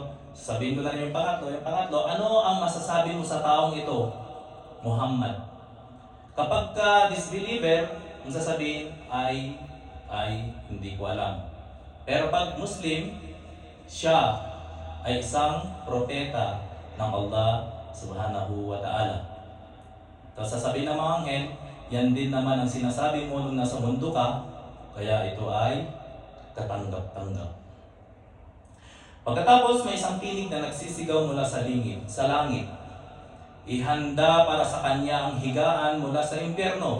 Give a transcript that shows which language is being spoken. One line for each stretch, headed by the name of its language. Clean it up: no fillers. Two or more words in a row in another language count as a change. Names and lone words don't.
Filipino: Sabihin ko lang yung pangatlo. Yung pangatlo, ano ang masasabi mo sa taong ito? Muhammad. Kapag ka disbeliever, ang sasabihin ay hindi ko alam. Pero pag Muslim, siya ay isang propeta ng Allah
Arabic: سبحانه وتعالى.
Filipino: Tapos sasabihin ng mga anghel, yan din naman ang sinasabi mo nung nasa mundo ka, kaya ito ay katanggap-tanggap. Pagkatapos may isang tinig na nagsisigaw mula sa langit. Ihanda para sa kanya ang higaan mula sa impyerno.